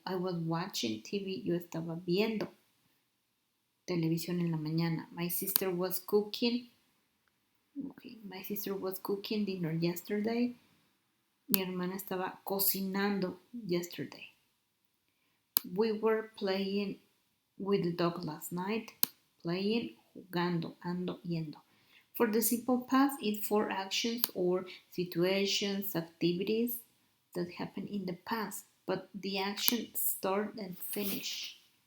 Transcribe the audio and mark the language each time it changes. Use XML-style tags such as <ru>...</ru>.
<en>I was watching TV,</en> <es>yo estaba viendo televisión en la mañana.</es> <en>My sister was cooking. Okay, my sister was cooking dinner yesterday.</en> <es>Mi hermana estaba cocinando yesterday.</es> <en>We were playing with the dog last night. Playing,</en> <es>jugando, ando, yendo.</es> <en>For the simple past, it's for actions or situations, activities that happen in the past, but the action start and finish.</en>